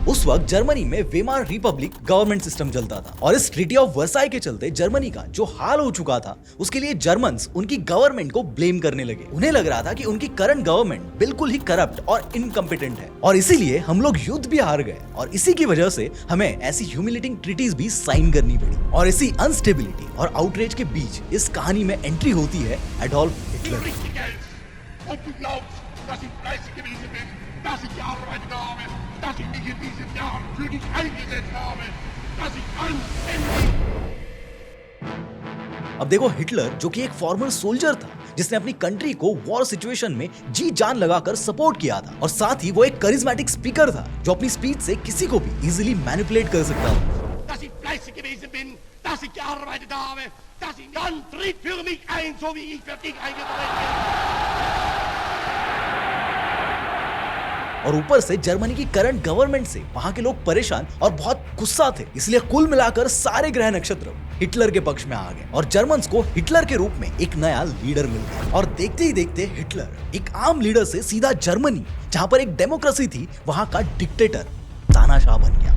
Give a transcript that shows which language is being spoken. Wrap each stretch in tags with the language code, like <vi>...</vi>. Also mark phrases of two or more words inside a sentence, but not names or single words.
<hi>उस वक्त जर्मनी में</hi> <en>Weimar Republic government system</en> <hi>चलता था और इस</hi> <en>Treaty of Versailles</en> <hi>के चलते जर्मनी का जो हाल हो चुका था उसके लिए जर्मन्स उनकी गवर्नमेंट को ब्लेम करने लगे। उन्हें लग रहा था कि उनकी</hi> <en>current government</en> <hi>बिल्कुल ही करप्ट और इनकम्पिटेंट है और इसीलिए हम लोग युद्ध भी हार गए और इसी की वजह से हमें ऐसी</hi> <en>humiliating treaties</en> <hi>भी साइन करनी पड़ी। और इसी अनस्टेबिलिटी और आउटरेज के बीच इस कहानी में एंट्री होती है एडोल्फ हिटलर।</hi> <de>dass ich gearbeitet habe, dass ich mich in diesem Jahr für dich eingesetzt habe, dass ich anständig...</de> <hi>अब देखो, हिटलर जो कि एक</hi> <en>former soldier</en> <hi>था जिसने अपनी कंट्री को</hi> <en>war situation</en> <hi>में जी जान लगाकर सपोर्ट किया था और साथ ही वो एक</hi> <en>charismatic speaker</en> <hi>था जो अपनी स्पीच से किसी को भी</hi> <en>easily manipulate</en> <hi>कर सकता था।</hi> <de>dass ich fleißig gewesen bin, dass ich gearbeitet habe, dass ich dann tritt für mich ein, so wie ich für dich eingetreten bin।</de> <hi>और ऊपर से जर्मनी की</hi> <en>current government</en> <hi>से वहां के लोग परेशान और बहुत गुस्सा थे, इसलिए कुल मिलाकर सारे ग्रह नक्षत्र हिटलर के पक्ष में आ गए और जर्मन्स को हिटलर के रूप में एक नया लीडर मिल गया। और देखते ही देखते हिटलर एक आम लीडर से सीधा जर्मनी, जहां पर एक डेमोक्रेसी थी, वहां का डिक्टेटर तानाशाह बन गया।</hi>